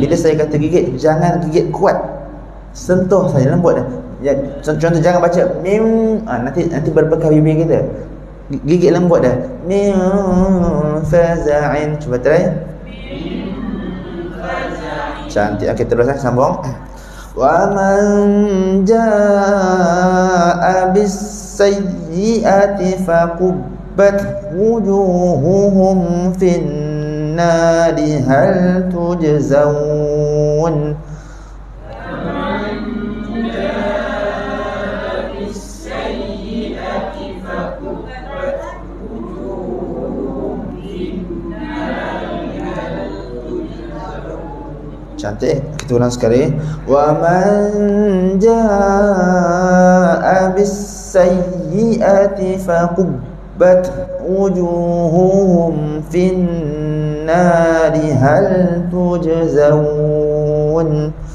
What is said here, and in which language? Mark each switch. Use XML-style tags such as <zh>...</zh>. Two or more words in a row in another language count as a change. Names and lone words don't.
<ms>Bila saya kata gigit, jangan gigit kuat, sentuh saja, lembut dah. Contoh jangan baca mim, nanti berbekas bibir kita. Gigit lembut dah.</ms> <ar>مِنْ فَزَعٍ.</ar> <ms>Cuba try. Cantik. Okey, terus sambung.</ms> <ar>وَمَن جَاءَ بِالسَّيِّئَةِ فَكُبَّتْ وُجُوهُهُمْ فِي النَّارِ هَلْ تُجْزَوْنَ.</ar> <ms>Cantik. Kita ulang sekali.</ms> <ar>وَمَن جَاءَ بِالسَّيِّئَةِ فَكُبَّتْ وُجُوهُهُمْ فِي النَّارِ هَلْ تُجْزَوْنَ.</ar>